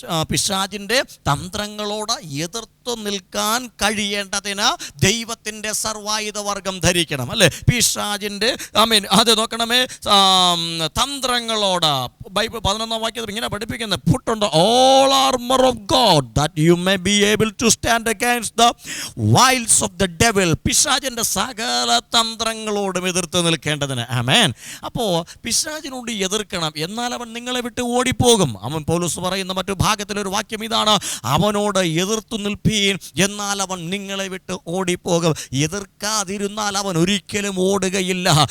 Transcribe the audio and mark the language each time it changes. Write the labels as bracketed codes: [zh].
[ml] പിശാചിൻ്റെ തന്ത്രങ്ങളോട് എതിർത്ത് നിൽക്കാൻ കഴിയേണ്ടതിന് ദൈവത്തിൻ്റെ സർവായുധവർഗം ധരിക്കണം അല്ലേ? പിശാചിൻ്റെ അത് നോക്കണമേ തന്ത്രങ്ങളോട് ബൈബിൾ 11-ാം വാക്യത്തിൽ ഇങ്ങനെ പഠിപ്പിക്കുന്നത്, [en] put on the all armor of God that you may be able to stand against the wiles of the devil. [ml] പിശാചിൻ്റെ സകല തന്ത്രങ്ങളോടും എതിർത്ത് നിൽക്കേണ്ടതിന്. ആമേൻ. അപ്പോൾ പിശാചിനോട് എതിർക്കണം, എന്നാൽ അവൻ നിങ്ങളെ വിട്ട് ഓടിപ്പോകും. പൗലോസ് പറയുന്ന മറ്റു ഭാഗത്തിലൊരു വാക്യം ഇതാണ്, അവനോട് എതിർത്തു നിൽപ്പി എതിർപ്പീൻ, എന്നാൽ അവൻ നിങ്ങളെ വിട്ട് ഓടിപ്പോകും. എതിർക്കാതിരുന്നാൽ അവൻ ഒരിക്കലും ഓടുകയില്ല.